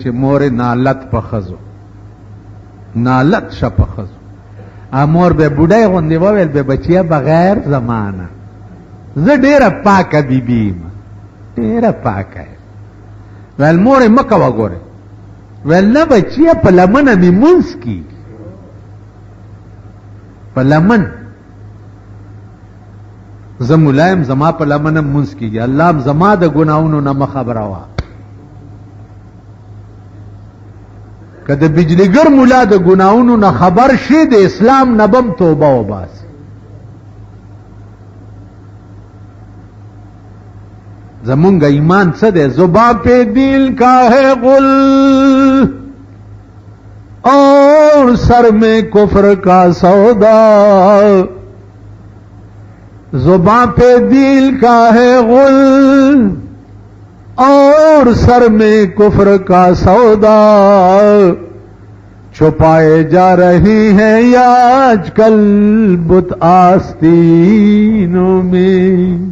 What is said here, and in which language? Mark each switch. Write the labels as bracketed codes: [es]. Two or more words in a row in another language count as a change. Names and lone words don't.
[ps] مور نالت په ښځو نالت شه په ښځو مور به بوډۍ غوندې وویل به بچیه بغیر زمانه زه ډېره پاکه بیبي یم ډېره پاکه یم ویل مورې مه کوه ګورې ویل نه بچیه په لمنه مې مونځ کېږي په لمن زه ملا یم زما په لمنه مونځ کېږي الله هم زما د ګناهونو نه مه خبروه که د بجلیګر ملا د ګناهونو نه خبر شي د اسلام نه بم توبه وباسي زمونږ ایمان څه دی [ur] زبان پہ دل کا ہے غل اور سر میں کفر کا سودا زبان پہ دل کا ہے غل اور سر میں کفر کا سودا چھپائے جا رہی ہیں یا آج کل بت آستینوں میں